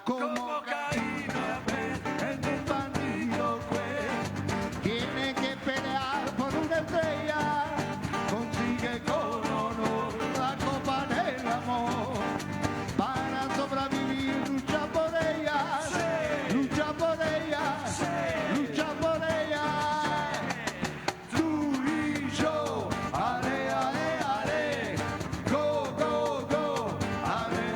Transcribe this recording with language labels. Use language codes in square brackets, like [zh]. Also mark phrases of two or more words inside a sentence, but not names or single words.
[es] Como Caín en un bandido pues, tiene que pelear por una estrella, consigue con honor la copa del amor. Para sobrevivir lucha por ella, lucha por ella, lucha por ella. Tú y yo, ale, ale, ale, [en] go, go, go, [es] ale,